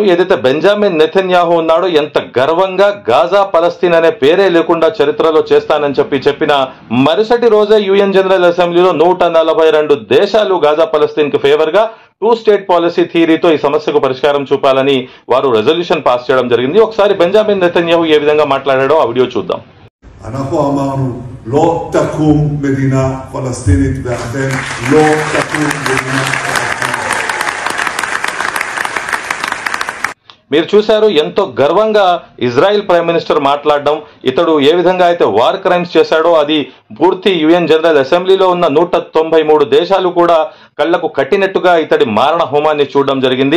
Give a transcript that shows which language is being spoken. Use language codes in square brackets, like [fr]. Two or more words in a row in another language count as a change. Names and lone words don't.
[te] ఏదైతే బెంజామిన్ నెతన్యాహు ఉన్నాడో ఎంత గర్వంగా గాజా పలస్తీన్ అనే పేరే లేకుండా చరిత్రలో చేస్తానని చెప్పిన మరుసటి రోజే యుఎన్ జనరల్ అసెంబ్లీలో 142 దేశాలు గాజా పలస్తీన్ కి ఫేవర్ గా [en] 2 state policy theoryతో [te] ఈ సమస్యకు పరిష్కారం చూపాలని వారు [en] resolution pass [te] చేయడం జరిగింది. ఒకసారి బెంజామిన్ నెతన్యాహు ఏ విధంగా మాట్లాడాడో ఆ వీడియో చూద్దాం. [he] אנחנו אמרנו לא תקום מדינה פלסטינית ואכן לא תקום מדינה פלסטינית. [te] మీరు చూశారు ఎంతో గర్వంగా ఇజ్రాయెల్ [en] prime minister [te] మాట్లాడడం. ఇతడు ఏ విధంగా అయితే [en] war crimes [te] చేశాడో అది పూర్తి యుఎన్ జనరల్ అసెంబ్లీలో ఉన్న 193 దేశాలు కూడా కళ్లకు కట్టినట్టుగా ఇతడి మారణ హోమాన్ని చూడడం జరిగింది.